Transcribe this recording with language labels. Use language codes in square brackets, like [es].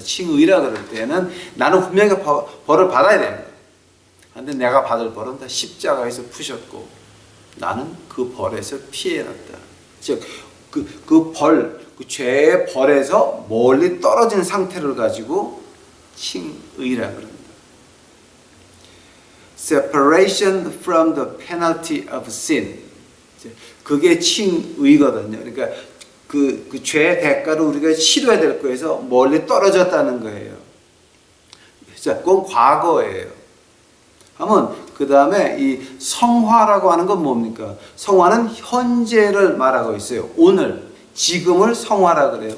[ko] 칭의라 그럴 때는 나는 분명히 벌을 받아야 됩니다. 그런데 내가 받을 벌은 다 십자가에서 푸셨고 나는 그 벌에서 피해났다. 즉 그 죄의 벌에서 멀리 떨어진 상태를 가지고 칭의라 그럽니다. [en] Separation from the penalty of sin. [ko] 그게 칭의거든요. 그러니까 그 죄의 대가를 우리가 치러야 될 거에서 멀리 떨어졌다는 거예요. 자, 그건 과거예요. 하면 그 다음에 이 성화라고 하는 건 뭡니까? 성화는 현재를 말하고 있어요. 오늘, 지금을 성화라 그래요.